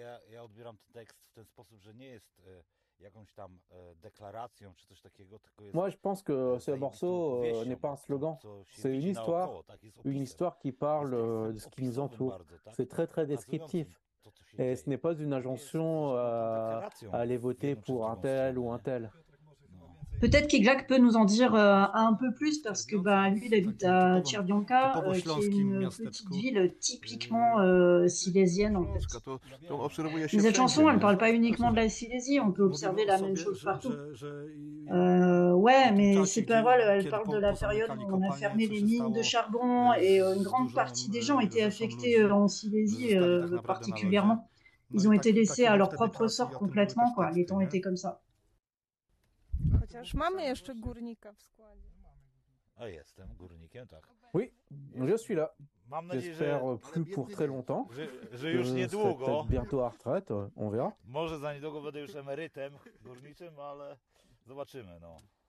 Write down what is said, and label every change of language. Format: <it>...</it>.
<pl>Ja odbieram ten tekst w ten sposób, że nie jest jakąś tam deklaracją czy coś takiego, tylko jest.</pl> <fr>Moi, je pense que ce morceau n'est pas un slogan, c'est une histoire. Une histoire qui parle de ce qui nous entoure. C'est très très descriptif. Et ce n'est pas une injonction à aller voter pour un tel ou un tel. Peut-être qu'Iglak peut nous en dire un peu plus, parce que lui, il habite à Tchervianka, qui est une petite ville typiquement silésienne, en fait. Mais cette chanson, elle ne parle pas uniquement de la Silésie, on peut observer la même chose partout. Ouais, mais ces paroles, elles parlent de la période où on a fermé les mines de charbon, et une grande partie des gens étaient affectés en Silésie particulièrement. Ils ont été laissés à leur propre sort complètement, quoi. Les temps étaient comme ça.</fr> <pl>Chociaż mamy jeszcze górnika w składzie. A jestem górnikiem, tak.</pl> <fr>Oui, je suis là.</fr> <pl>Mam nadzieję,</pl> <fr>j'espère plus pour très longtemps.</fr> <pl>Że już niedługo.</pl> <fr>Bientôt à retraite, on verra.</fr> <pl>Może za niedługo będę już emerytem górniczym, ale zobaczymy, no.</pl>